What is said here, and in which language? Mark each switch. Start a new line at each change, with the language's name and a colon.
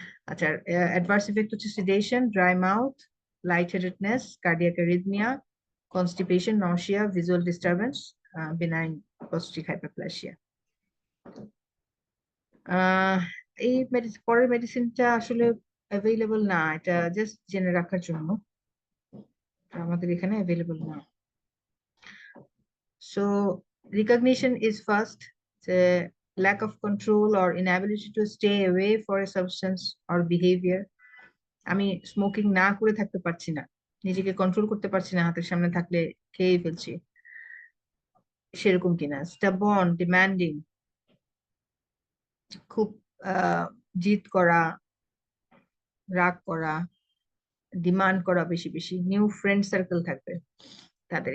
Bangla: আচ্ছা, adverse effect হচ্ছে sedation, dry mouth, light হেডেডনেস, cardiac arrhythmia, constipation, nausea, visual disturbance, benign caustic hyperplasia. এই পরের মেডিসিনটা আসলে অ্যাভেলেবল না, এটা জাস্ট জেনে রাখার জন্য, আমাদের এখানে অ্যাভেলেবল না।
English: So recognition is first, the lack of control or inability to stay away for a substance or behavior.
Bangla: আমি স্মোকিং না করে থাকতে পারছি না, নিজেকে কন্ট্রোল করতে পারছি না, হাতের সামনে থাকলে খেয়ে ফেলছি, সেরকম কিনা। স্টাবন, ডিমান্ডিং, খুব জিদ করা, রাগ করা, ডিমান্ড করা বেশি বেশি, নিউ ফ্রেন্ড সার্কেল থাকবে তাদের।